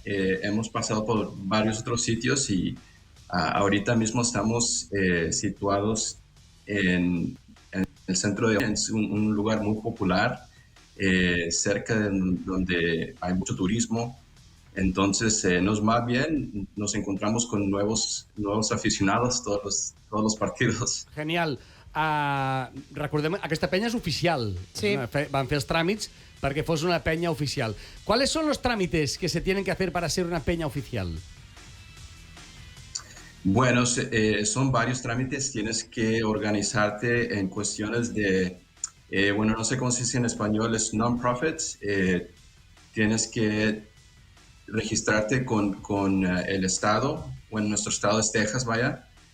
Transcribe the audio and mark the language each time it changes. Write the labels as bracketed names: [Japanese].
[Spanish] Hemos pasado por varios otros sitios y ahorita mismo estamos situados en el centro de... Es un lugar muy popular, cerca de donde hay mucho turismo. Entonces, nos va bien, nos encontramos con nuevos aficionados todos los partidos. Genial. [Catalan] Recordem, aquesta penya és oficial. Sí. Van fer els tràmits perquè fos una penya oficial. [Spanish] ¿Cuáles son los trámites que se tienen que hacer para ser una peña oficial? Bueno, son varios trámites. Tienes que organizarte en cuestiones de bueno, no sé cómo se dice en español, es non-profit. Tienes que registrarte con el estado, bueno, nuestro estado es Texas, vaya.